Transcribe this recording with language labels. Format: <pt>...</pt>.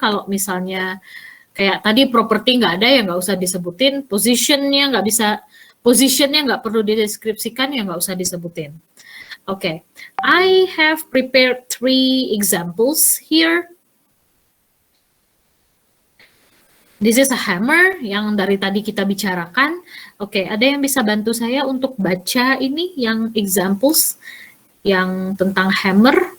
<id>Kalau misalnya kayak tadi properti nggak ada ya nggak usah disebutin, positionnya nggak perlu dideskripsikan ya nggak usah disebutin.</id> <en>Okay, I have prepared 3 examples here. This is a hammer</en> <id>yang dari tadi kita bicarakan. Oke, ada yang bisa bantu saya untuk baca ini yang examples yang tentang hammer?</id>